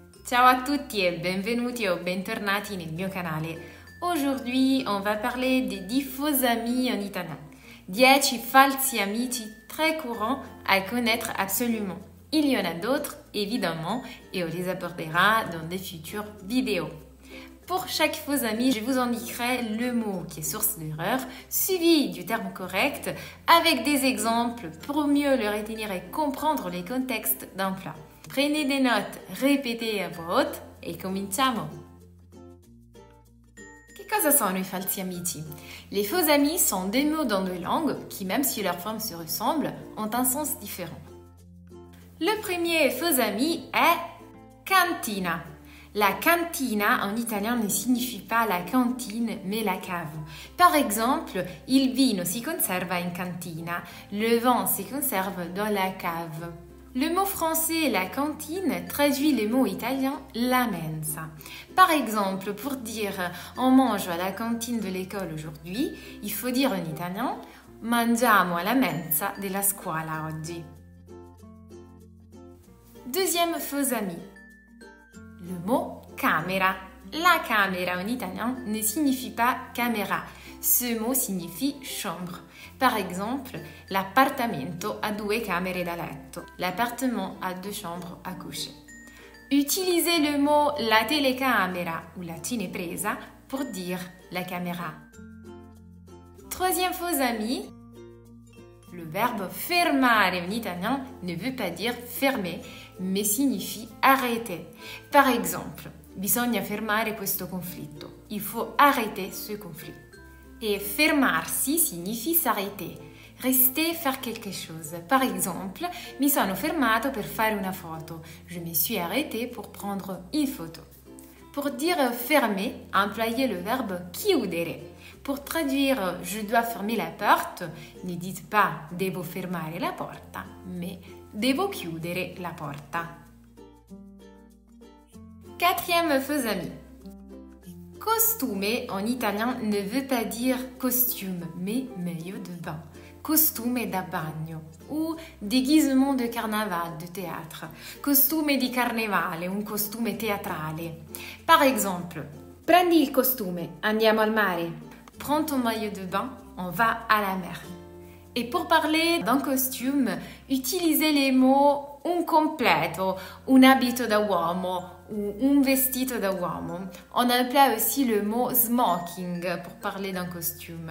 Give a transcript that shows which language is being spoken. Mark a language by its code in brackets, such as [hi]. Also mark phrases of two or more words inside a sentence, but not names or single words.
[it] Ciao a tutti e benvenuti o bentornati nel mio canale. [fr] Aujourd'hui, on va parler des 10 faux amis en italien. 10 [it] falsi amici [fr] très courants à connaître absolument. Il y en a d'autres, évidemment, et on les abordera dans des futures vidéos. Pour chaque faux ami, je vous indiquerai le mot qui est source d'erreur, suivi du terme correct, avec des exemples pour mieux le retenir et comprendre les contextes d'un plat. Prenez des notes, répétez à voix haute et cominciamo! [it] Che cosa sono i falsi amici? [fr] Les faux amis sont des mots dans deux langues qui, même si leur forme se ressemble, ont un sens différent. Le premier faux ami est cantina. La cantina en italien ne signifie pas la cantine mais la cave. Par exemple, [it] il vino si conserva in cantina. [fr] Le vin se conserve dans la cave. Le mot français la cantine traduit le mot italien [it] la mensa. [fr] Par exemple, pour dire on mange à la cantine de l'école aujourd'hui, il faut dire en italien [it] mangiamo alla mensa della scuola oggi. [fr] Deuxième faux ami. Le mot camera. La camera en italien ne signifie pas caméra. Ce mot signifie chambre. Par exemple, [it] l'appartamento ha 2 camere da letto. [fr] L'appartement a 2 chambres à coucher. Utilisez le mot [it] la telecamera [fr] ou [it] la cinepresa [fr] pour dire la caméra. Troisième faux ami. Le verbe fermare en italien ne veut pas dire fermer, mais signifie arrêter. Par exemple, [it] bisogna fermare questo conflitto. [fr] Il faut arrêter ce conflit. Et fermarsi signifie s'arrêter, rester, faire quelque chose. Par exemple, [it] mi sono fermato per fare una foto. [fr] Je me suis arrêté pour prendre une photo. Pour dire fermer, employez le verbe chiudere. Pour traduire je dois fermer la porte, ne dites pas [it] devo fermare la porta, [fr] mais [it] devo chiudere la porta. [fr] Quatrième faux ami. Costume en italien ne veut pas dire costume, mais maillot de bain. [it] Costume da bagno [fr] ou déguisement de carnaval, de théâtre. [it] Costume di carnevale, un costume teatrale. [fr] Par exemple, [it] prendi il costume, andiamo al mare. [fr] Prends ton maillot de bain, on va à la mer. Et pour parler d'un costume, utilisez les mots [it] un completo, un abito da uomo [fr] ou [it] un vestito da uomo. [fr] On emploie aussi le mot smoking pour parler d'un costume.